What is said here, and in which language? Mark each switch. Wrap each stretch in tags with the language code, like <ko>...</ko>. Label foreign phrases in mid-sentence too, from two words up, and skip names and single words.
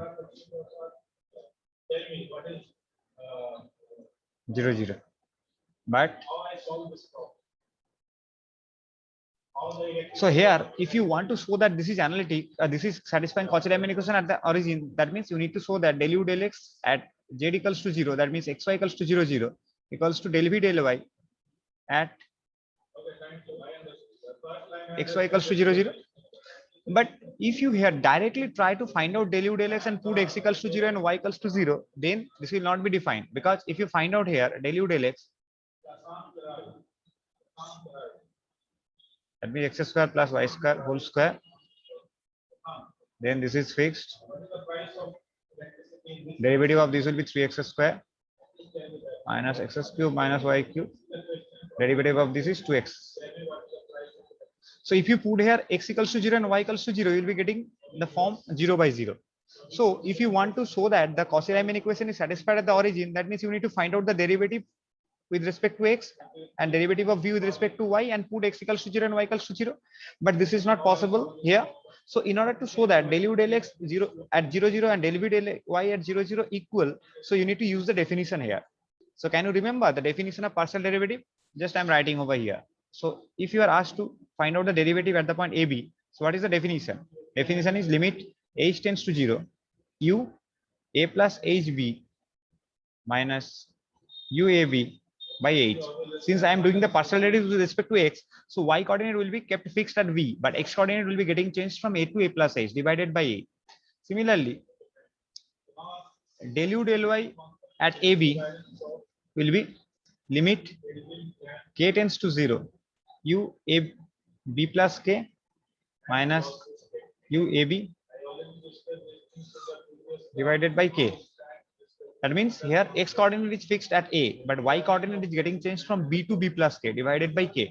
<en>Tell me what is 0 0. But how I solve this problem. How the electric so here, if you want to show that this is analytic, this is satisfying Cauchy-Riemann equation at the origin, that means you need to show that del u del x at z equals to 0. That means xy equals to 0 0 equals to del v del y at okay, thank you. I understood. The first line I xy equals to 0 0. But if you here directly try to find out del u del x and put x equals to 0 and y equals to 0, then this will not be defined, because if you find out here del u del x, that means x square plus y square whole square, then this is fixed. what is the price of electricity in this? Derivative of this will be 3x square minus x cube minus y cube. Derivative of this is 2x. So if you put here x equals to 0 and y equals to 0, you will be getting the form 0 by 0. So if you want to show that the Cauchy-Riemann equation is satisfied at the origin, that means you need to find out the derivative with respect to x and derivative of v with respect to y and put x equals to 0 and y equals to 0. But this is not possible here. So in order to show that del u del x 0 at 0 0 and del v del y at 0 0 equal, so you need to use the definition here. So can you remember the definition of partial derivative? Just I'm writing over here. So if you are asked to find out the derivative at the point AB, so what is the definition? Definition is limit h tends to 0, u a plus hb minus uab by h. Since I am doing the partial derivative with respect to x, so y coordinate will be kept fixed at v, but x coordinate will be getting changed from a to a plus h divided by a. Similarly, del u del y at ab will be limit k tends to 0, u a b plus k minus u a b divided by k. That means here x coordinate is fixed at a, but y coordinate is getting changed from b to b plus k divided by k.</en>